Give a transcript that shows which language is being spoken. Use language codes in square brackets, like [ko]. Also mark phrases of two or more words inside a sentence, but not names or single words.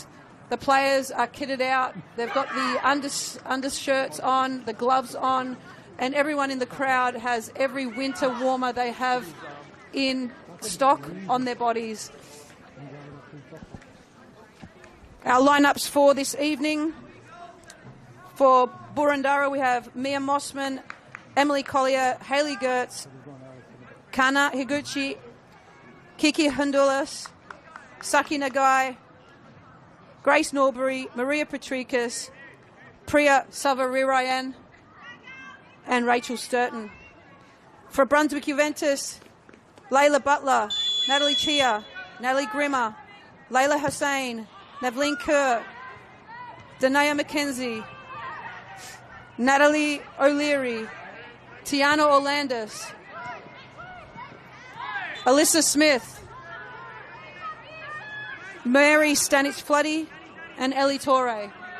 [en] The players are kitted out. They've got the undershirts on, the gloves on, and everyone in the crowd has every winter warmer they have in stock on their bodies. Our lineups for this evening: For Boroondara, we have Mia Mossman, Emily Collier, Hayley Gertz, Kana Higuchi, Kiki Hundulas, Saki Nagai, Grace Norbury, Maria Patrikas, Priya Savarirayan, and Rachel Sturton. For Brunswick Juventus, Layla Butler, Natalie Chia, Natalie Grimmer, Layla Hussain, Navleen Kerr, Danae McKenzie, Natalie O'Leary, Tiana Orlandis, Alyssa Smith, Mary Stanich-Floody, and Ellie Torre.